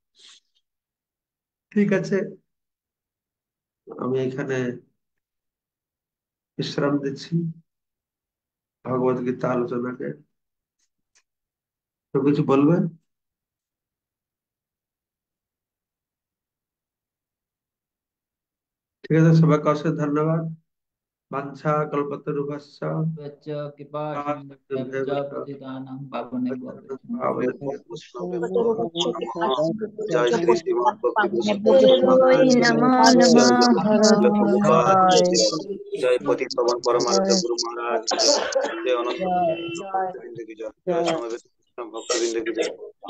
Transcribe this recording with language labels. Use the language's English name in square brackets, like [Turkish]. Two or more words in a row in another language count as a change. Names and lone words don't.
[Bangla] ঠিক আছে, আমি এখানে বিশ্রাম দিচ্ছি ভগবত গীতা আলোচনাকে। তো কিছু বলবেন? ঠিক আছে, সবাইকে অশেষ ধন্যবাদ। [Sanskrit] বাঞ্ছা কল্পতরুভ্যশ্চ वच्च कृपा কৃপাসিন্ধুভ্যেব सिन्धुभ्यश्च पतितानां पावनेभ्यो वैष्णवेभ्यो জয় শ্রী শ্রীমদ ভক্তি গুরু বিষ্ণু দেবায় মহারাজ নমো জয় নমঃ। জগন্নাথ শিল প্রভুপাদ জয় [Bangla] জয় পতি পবন পরমানন্দ গুরু মহারাজ কি জয়, জয় অনন্ত জয় ভক্তবৃন্দ কি জয়, জয় সমবেত ভক্তবৃন্দ কি জয়।